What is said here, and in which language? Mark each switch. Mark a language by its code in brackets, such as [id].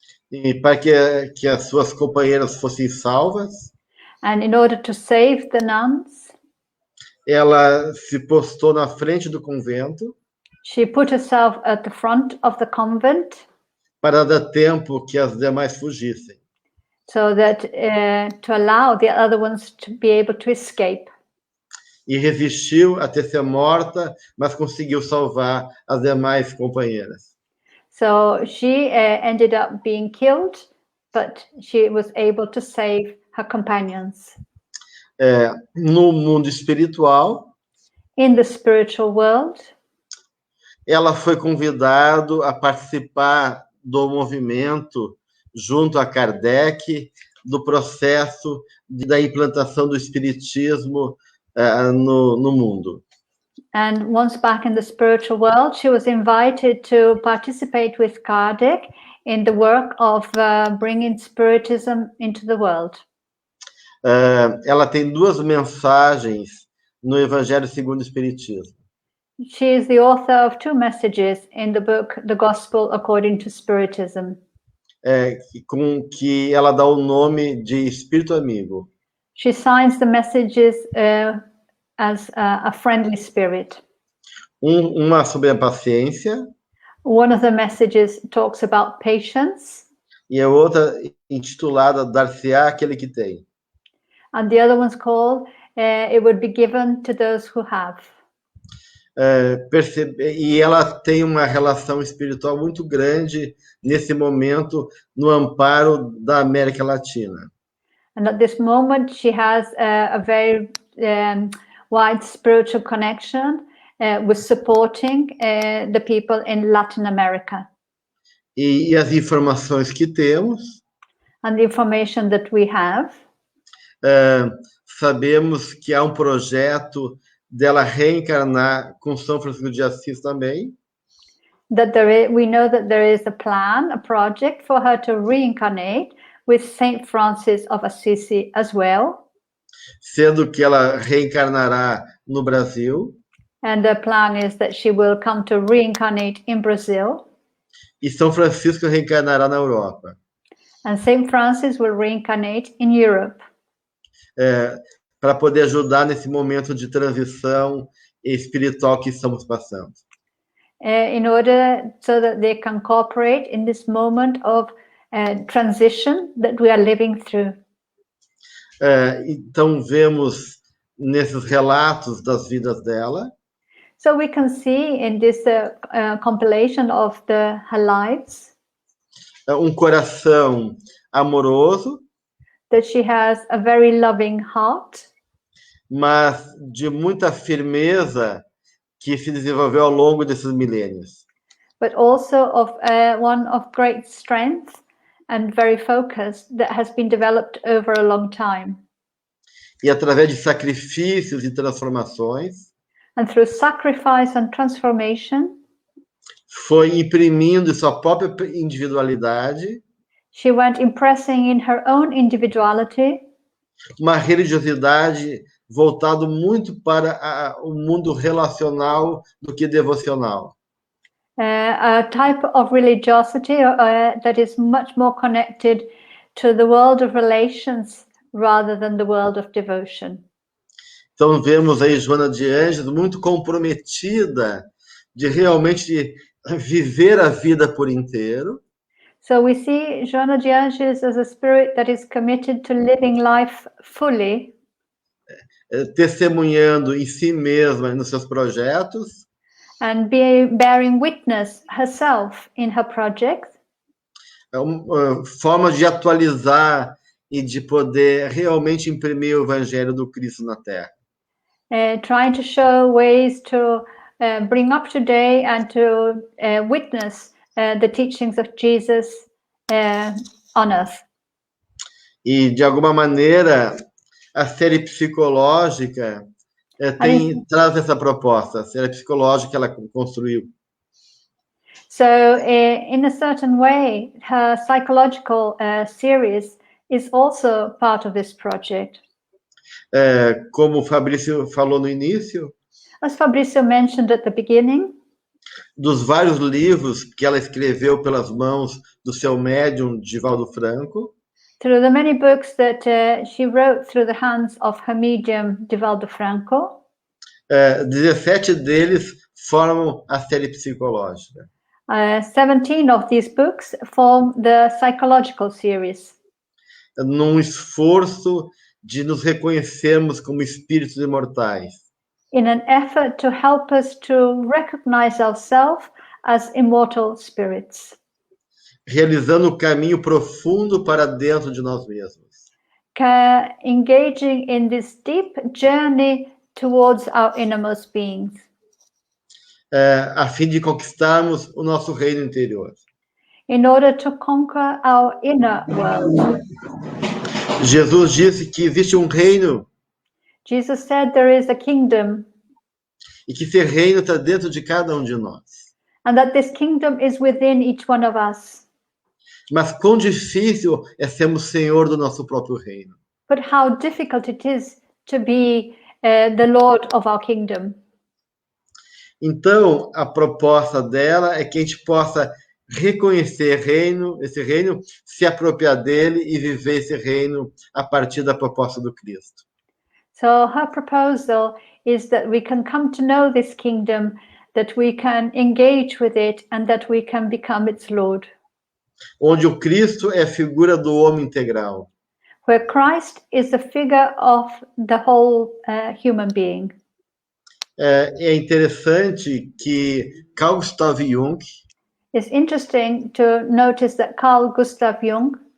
[pt] E para que as suas companheiras fossem salvas, [en] and in order to save the nuns, [pt] ela se postou na frente do convento. [en] She put herself at the front of the convent [pt] para dar tempo que as demais fugissem. [en] So that to allow the other ones to be able to escape. [pt] E resistiu até ser morta, mas conseguiu salvar as demais companheiras. [en] So she ended up being killed, but she was able to save her companions. [pt] No mundo espiritual, [en] in the spiritual world, [pt] ela foi convidada a participar do movimento junto a Kardec do processo da implantação do espiritismo no mundo. [en] And once back in the spiritual world, she was invited to participate with Kardec in the work of bringing spiritism into the world. [pt] Ela tem duas mensagens no Evangelho segundo o Espiritismo. [en] She is the author of two messages in the book, The Gospel According to Spiritism. [pt] Com que ela dá o nome de Espírito Amigo. [en] She signs the messages as a friendly spirit. [pt] Uma sobre a paciência. [en] One of the messages talks about patience. [pt] E a outra intitulada Dar-se-á aquele que tem. [en] And the other one's called It Would Be Given to Those Who Have. [pt] E ela tem uma relação espiritual muito grande nesse momento no amparo da América Latina. [en] And at this moment she has a very wide spiritual connection with supporting the people in Latin America. [pt] E as informações que temos, [en] and the information that we have, [pt] sabemos que há um projeto dela reencarnar com São Francisco de Assis também. [en] That we know that there is a plan, a project for her to reincarnate with Saint Francis of Assisi as well. [pt] Sendo que ela reencarnará no Brasil. [en] And the plan is that she will come to reincarnate in Brazil. [pt] E São Francisco reencarnará na Europa. [en] And Saint Francis will reincarnate in Europe. [pt] Para poder ajudar nesse momento de transição espiritual que estamos passando. [en] In order so that they can cooperate in this moment of transition that we are living through. [pt] Então vemos nesses relatos das vidas dela. [en] So we can see in this compilation of her lives. [pt] Coração amoroso. [en] That she has a very loving heart. [pt] Mas de muita firmeza que se desenvolveu ao longo desses milênios. [en] but also of one of great strength and very focused that has been developed over a long time. [pt] E através de sacrifícios e transformações, [en] And through sacrifice and transformation, [pt] foi imprimindo sua própria individualidade, [en] she went impressing in her own individuality [pt] uma religiosidade voltado muito para o mundo relacional do que devocional. [en] a type of religiosity that is much more connected to the world of relations rather than the world of devotion. [pt] Então vemos aí Joana de Ângeles muito comprometida de realmente viver a vida por inteiro. [en] So we see Joana de Angelis as a spirit that is committed to living life fully, [pt] Testemunhando em si mesma e nos seus projetos, [en] and bearing witness herself in her projects, [pt] formas de atualizar e de poder realmente imprimir o Evangelho do Cristo na Terra. [en] trying to show ways to bring up to date and to witness the teachings of Jesus on earth. [pt] E, de alguma maneira, a série psicológica traz essa proposta, a série psicológica que ela construiu. [en] So, in a certain way, her psychological series is also part of this project. [pt] Como o Fabrício falou no início, [en] As Fabrício mentioned at the beginning, [pt] dos vários livros que ela escreveu pelas mãos do seu médium, Divaldo Franco, [en] through the many books that she wrote through the hands of her medium, Divaldo Franco, [pt] 17 deles formam a série psicológica. [en] 17 of these books form the psychological series, [pt] Num esforço de nos reconhecermos como espíritos imortais, [en] in an effort to help us to recognize ourselves as immortal spirits, [pt] realizando o caminho profundo para dentro de nós mesmos. [en] engaging in this deep journey towards our innermost beings, [pt] A fim de conquistarmos o nosso reino interior. [en] in order to conquer our inner world. [pt] Jesus disse que existe um reino [en] Jesus said there is a kingdom, [pt] e que esse reino está dentro de cada um de nós. [en] and that this kingdom is within each one of us. [pt] Mas quão difícil é sermos senhor do nosso próprio reino. [en] But how difficult it is to be the Lord of our kingdom. [pt] Então, a proposta dela é que a gente possa reconhecer esse reino, se apropriar dele e viver esse reino a partir da proposta do Cristo. [en] So her proposal is that we can come to know this kingdom, that we can engage with it, and that we can become its Lord. [pt] Onde o Cristo é a figura do homem integral. [en] Where Christ is the figure of the whole human being. [pt] É interessante que Carl Gustav Jung, [en] It's interesting to notice that Carl Gustav Jung,